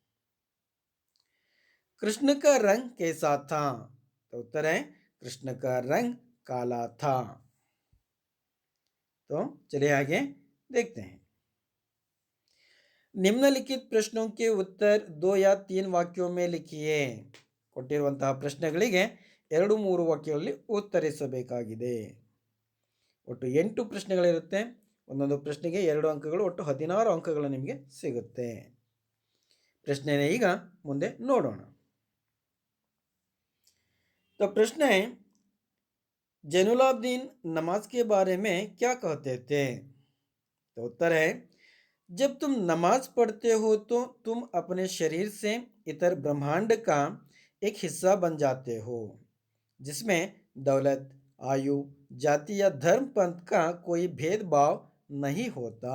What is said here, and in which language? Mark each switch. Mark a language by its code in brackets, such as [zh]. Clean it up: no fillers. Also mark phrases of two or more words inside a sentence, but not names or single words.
[hi] कृष्ण का रंग कैसा था। तो उत्तर है कृष्ण का रंग काला था। तो चलिए आगे देखते हैं। निम्नलिखित प्रश्नों के उत्तर 2 या 3 वाक्यों में लिखिए। [kn] ಕೊಟ್ಟಿರುವಂತಹ ಪ್ರಶ್ನೆಗಳಿಗೆ 2-3 ವಾಕ್ಯಗಳಲ್ಲಿ ಉತ್ತರಿಸಬೇಕಾಗಿದೆ। ಒಟ್ಟು 8 ಪ್ರಶ್ನೆಗಳಿರುತ್ತೆ। ಒಂದೊಂದು ಪ್ರಶ್ನೆಗೆ 2 ಅಂಕಗಳು, ಒಟ್ಟು 16 ಅಂಕಗಳು ನಿಮಗೆ ಸಿಗುತ್ತೆ। ಪ್ರಶ್ನೆನೇ ಈಗ ಮುಂದೆ ನೋಡೋಣ। [hi] तो प्रश्न है जैनुलाब्दीन नमाज के बारे में क्या कहते थे। तो उत्तर है जब तुम नमाज पढ़ते हो तो तुम अपने शरीर से इतर ब्रह्मांड का एक हिस्सा बन जाते हो जिसमें दौलत आयु जाति या धर्म पंथ का कोई भेदभाव नहीं होता।